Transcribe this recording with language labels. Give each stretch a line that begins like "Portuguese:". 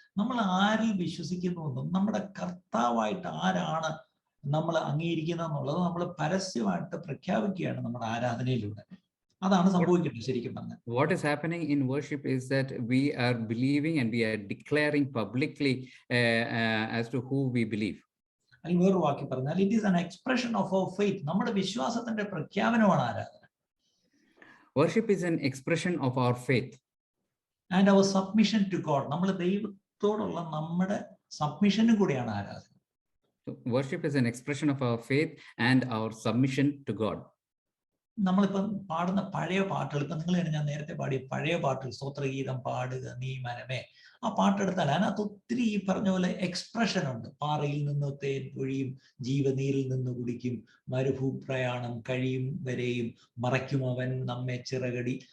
Malayalam: നമ്മൾ ആരിൽ വിശ്വസിക്കുന്നുവെന്നും നമ്മുടെ കർത്താവായിട്ട് ആരാണ് നമ്മൾ അംഗീകരിക്കുന്നത് എന്നുള്ളത് നമ്മൾ പരസ്യമായിട്ട് പ്രഖ്യാപിക്കുകയാണ് നമ്മുടെ ആരാധനയിലൂടെ. അതാണ് സംഭവിക്കുന്നത് ശരിക്കും പറഞ്ഞാൽ.
English: What is happening in worship is that we are believing and we are declaring publicly as to who we believe.
Malayalam: അല്ലെങ്കിൽ വേറൊരു വാക്കി പറഞ്ഞാൽ
English: it is an expression of our faith.
Malayalam: നമ്മുടെ വിശ്വാസത്തിന്റെ പ്രഖ്യാപനമാണ് ആരാധന.
English: Worship is an expression of our faith and our submission to God.
Malayalam: നമ്മൾ ദൈവത്തോടുള്ള നമ്മുടെ സബ്മിഷനും കൂടിയാണ് ആരാധന.
English: Worship is an expression of our faith and our submission to God.
Malayalam: നമ്മളിപ്പം പാടുന്ന പഴയ പാട്ടുകൾ, ഇപ്പം നിങ്ങൾ തന്നെ ഞാൻ നേരത്തെ പാടിയ പഴയ പാട്ടുകൾ, സ്തോത്രഗീതം പാടുക നീ മനമേ, ആ പാട്ടെടുത്താൽ അതിനകത്ത് ഒത്തിരി ഈ പറഞ്ഞ പോലെ എക്സ്പ്രഷൻ ഉണ്ട്. പാറയിൽ നിന്ന് തേൻ പൊഴിയും, ജീവനീരിൽ നിന്ന് കുടിക്കും, മരുഭൂപ്രയാണം കഴിയും വരെയും, മറയ്ക്കും അവൻ നമ്മെ ചിറകടി.